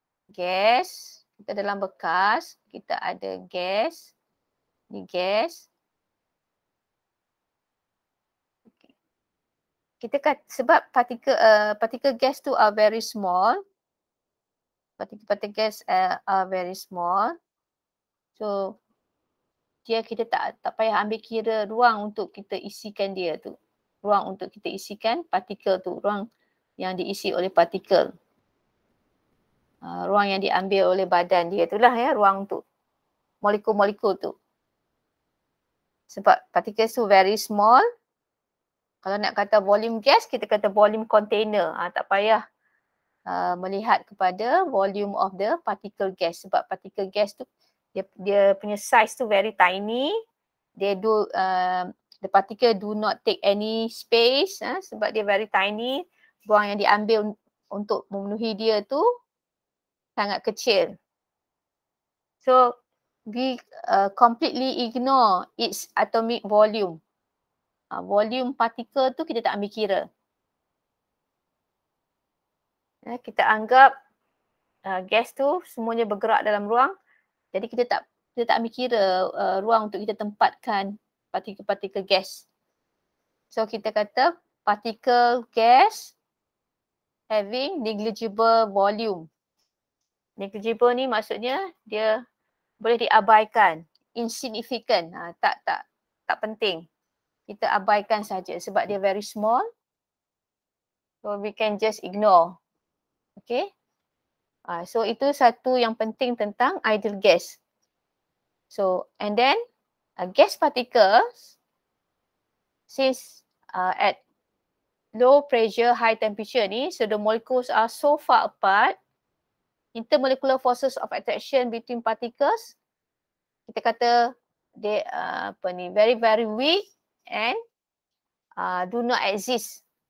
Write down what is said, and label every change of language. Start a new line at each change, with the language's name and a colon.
Malay: Gas, kita dalam bekas, kita ada gas. Ni gas. Kita sebab particle gas tu
English: are very small. Particle gas are very small.
Malay: So kita tak payah ambil kira ruang untuk kita isikan dia tu. ruang untuk kita isikan partikel tu, ruang yang diisi oleh partikel. Ruang yang diambil oleh badan dia itulah ya, ruang untuk molekul-molekul tu. Sebab particles tu
English: very small.
Malay: Kalau nak kata volume gas, kita kata volume container. Tak payah melihat kepada
English: volume of the particle gas.
Malay: Sebab particle gas tu, dia punya size tu
English: very tiny. The particle do not take any space
Malay: sebab dia
English: very tiny.
Malay: Ruang yang diambil untuk memenuhi dia tu sangat kecil.
English: So, we completely ignore its atomic volume.
Malay: Volume partikel tu kita tak ambil kira. Kita anggap gas tu semuanya bergerak dalam ruang. Jadi kita tak ambil kira ruang untuk kita tempatkan partikel-partikel gas.
English: So
Malay: kita kata
English: particle gas having negligible volume.
Malay: Negligible ni maksudnya dia boleh diabaikan, insignificant, tak penting. Kita abaikan saja sebab dia very small.
English: So we can just ignore. Okay.
Malay: So itu satu yang penting tentang ideal gas.
English: So and then gas particles, since at low pressure, high temperature ni, so the molecules are so far apart, intermolecular forces of attraction between particles,
Malay: kita kata
English: they very very weak and do not exist.